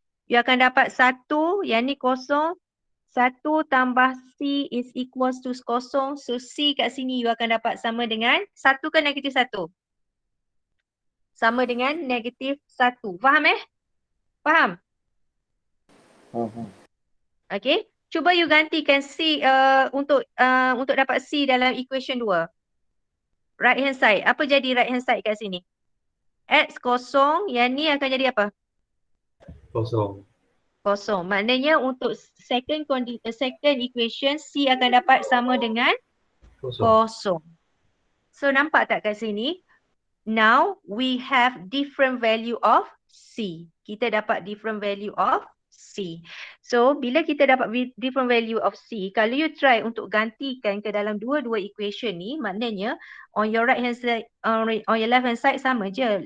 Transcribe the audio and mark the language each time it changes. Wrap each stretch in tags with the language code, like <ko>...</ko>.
<ms>You akan dapat 1, yang ni kosong. 1 tambah C</ms> <en>is equals to</en> <ms>kosong. So C kat sini you akan dapat sama dengan 1 ke negatif 1? Sama dengan negatif 1. Faham Faham? Okay. Cuba you gantikan C untuk dapat C dalam equation 2. Right hand side. Apa jadi</ms> <en>right hand side</en> <ms>kat sini? X kosong. Yang ni akan jadi apa? Kosong. Kosong. Maknanya untuk second equation C akan dapat sama dengan kosong. So nampak tak kat sini?</ms> <en>Now we have different value of C.</en> <ms>Kita dapat</ms> <en>different value of C.</en> <ms>So bila kita dapat different value of C, kalau you try untuk gantikan ke dalam dua-dua equation ni, maknanya</ms> <en>on your right hand side,</en> <ms>on your left hand side sama je.</ms>